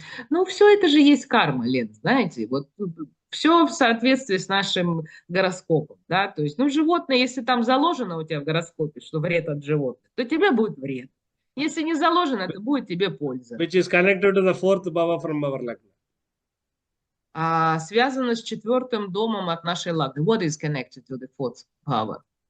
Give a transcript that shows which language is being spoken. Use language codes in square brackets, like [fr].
[ru] Ну, все это же есть карма, Лен, знаете, вот все в соответствии с нашим гороскопом, да, то есть, ну, животное, если там заложено у тебя в гороскопе, что вред от животных, то тебе будет вред. Если не заложено, то будет тебе польза. [en] Which is connected to the fourth bhava from our lagna. [ru] Связано с 4-м домом от нашей лагны. [en] What is connected to the fourth bhava?